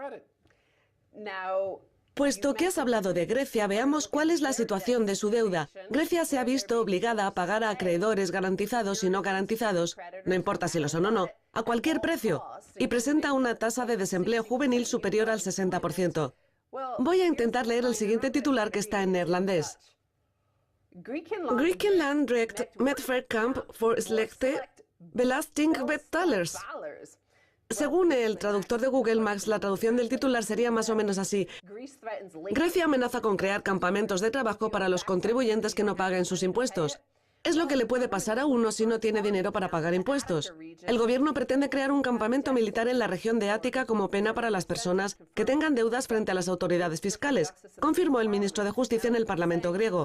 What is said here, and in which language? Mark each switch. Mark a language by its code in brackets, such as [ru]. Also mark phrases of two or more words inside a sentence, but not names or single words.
[es] Puesto que has hablado de Grecia, veamos cuál es la situación de su deuda. Grecia se ha visto obligada a pagar a acreedores garantizados y no garantizados, no importa si lo son o no, a cualquier precio, y presenta una tasa de desempleo juvenil superior al 60%. Voy a intentar leer el siguiente titular que está en neerlandés. [nl] Griekenland dreigt met verkamp voor slechte belastingbetalers. [es] Según el traductor de Google Maps, la traducción del titular sería más o menos así. Grecia amenaza con crear campamentos de trabajo para los contribuyentes que no paguen sus impuestos. Es lo que le puede pasar a uno si no tiene dinero para pagar impuestos. El gobierno pretende crear un campamento militar en la región de Ática como pena para las personas que tengan deudas frente a las autoridades fiscales, confirmó el ministro de Justicia en el Parlamento griego.